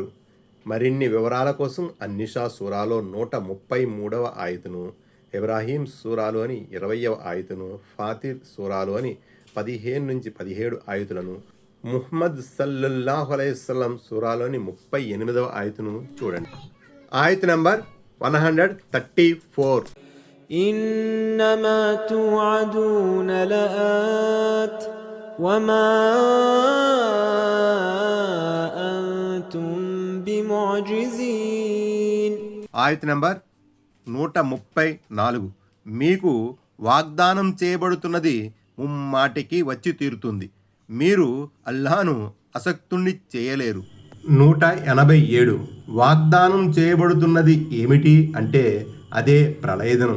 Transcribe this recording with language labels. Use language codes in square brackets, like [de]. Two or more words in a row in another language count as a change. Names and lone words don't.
[te] మరిన్ని వివరాల కోసం అన్నిషా సూరాలో 133వ ఆయతును, ఇబ్రాహీం సూరాలోని 20వ ఆయతును, ఫాతిర్ సూరాలోని 15 నుంచి 17 ఆయతులను, ముహమ్మద్ [ar] صلى الله عليه وسلم [te] సూరాలోని 38వ ఆయతును చూడండి. ఆయత్ నంబర్ 134. [ar] إنما توعدون لآت وما أنتم بمعجزين. [te] ఆయత్ నంబర్ 134. మీకు వాగ్దానం చేయబడుతున్నది ముమ్మాటికి వచ్చి తీరుతుంది. మీరు అల్లాహ్ను అసక్తుణ్ణి చేయలేరు. 187. వాగ్దానం చేయబడుతున్నది ఏమిటి అంటే అదే ప్రళయదనం.